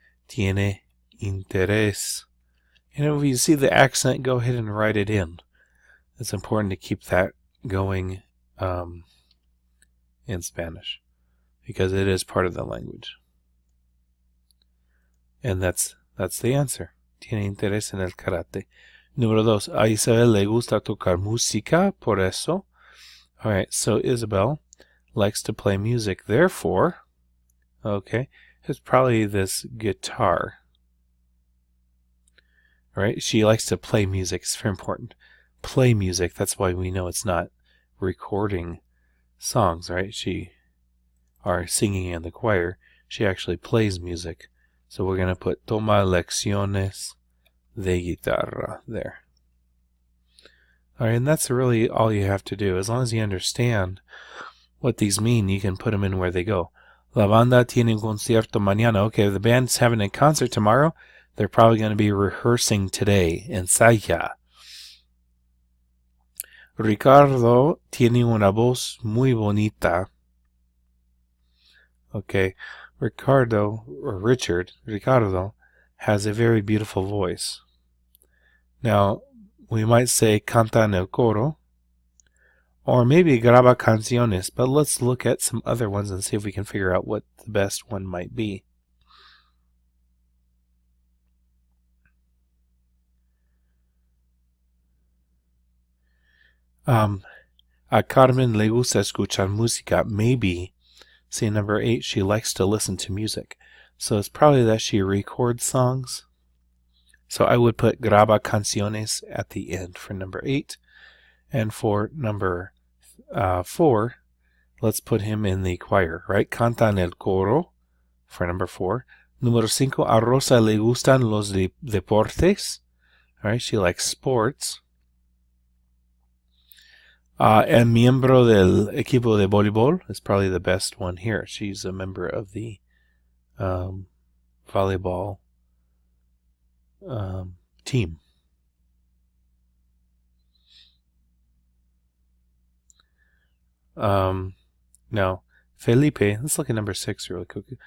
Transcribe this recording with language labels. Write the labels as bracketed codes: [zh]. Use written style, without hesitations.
[es] Tiene interés. [en] And if you see the accent, go ahead and write it in. It's important to keep that going in Spanish because it is part of the language. And that's the answer. [es] Tiene interés en el karate. Número 2. A Isabel le gusta tocar música, por eso. [en] Alright, so Isabel likes to play music, therefore, okay, it's probably this guitar. Right? She likes to play music. It's very important. Play music. That's why we know it's not recording songs, right? Are singing in the choir. She actually plays music. So we're going to put [es] toma lecciones de guitarra [en] there. All right, and that's really all you have to do. As long as you understand what these mean, you can put them in where they go. [es] La banda tiene un concierto mañana. [en] Okay, the band's having a concert tomorrow. They're probably going to be rehearsing today. [es] Ensaya. Ricardo tiene una voz muy bonita. [en] Okay, Ricardo has a very beautiful voice. Now, we might say [es] canta en el coro, [en] or maybe [es] graba canciones, [en] but let's look at some other ones and see if we can figure out what the best one might be. [es] A Carmen le gusta escuchar música. [en] Maybe, see number 8, she likes to listen to music. So it's probably that she records songs. So I would put [es] graba canciones [en] at the end for number 8. And for number 4, let's put him in the choir, right? [es] Canta en el coro [en] for number 4. [es] Número 5, a Rosa le gustan los deportes. [en] All right, she likes sports. And [es] miembro del equipo de voleibol [en] is probably the best one here. She's a member of the volleyball team. Now, Felipe, let's look at number 6 really quick.